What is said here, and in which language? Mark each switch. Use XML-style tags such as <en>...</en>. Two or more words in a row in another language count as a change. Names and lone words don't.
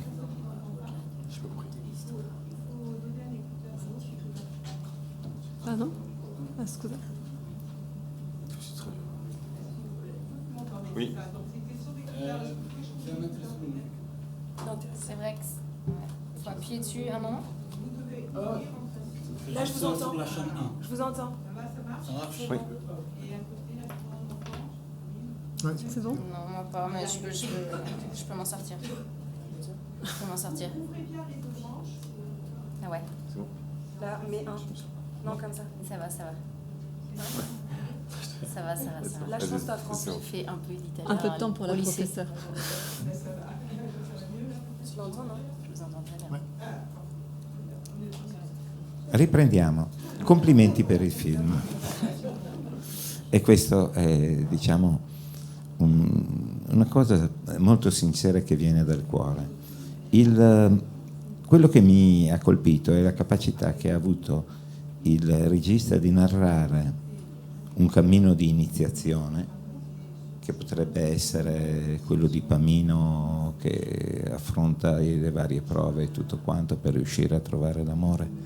<fr>Pardon?</fr> <it>Ah, scusa.</it> <fr>Oui. C'est vrai que faut appuyer dessus un moment. Là, je vous entends. Je vous entends. Oui. Ouais. C'est bon? Non, moi pas, mais je peux m'en sortir. Je peux m'en sortir. Ah ouais, Là, mais un. Non, comme ça. ça va. Ça va. Là, je pense que t'as français. Je fais un peu d'italien. Un peu de temps pour la au lycée. professeure. Tu l'entends, non? Je vous entends très bien.</fr> <it>Riprendiamo. Complimenti per il film. E questo è, diciamo, una cosa molto sincera che viene dal cuore. Quello che mi ha colpito è la capacità che ha avuto il regista di narrare un cammino di iniziazione, che potrebbe essere quello di Pamino che affronta le varie prove e tutto quanto per riuscire a trovare l'amore.</it>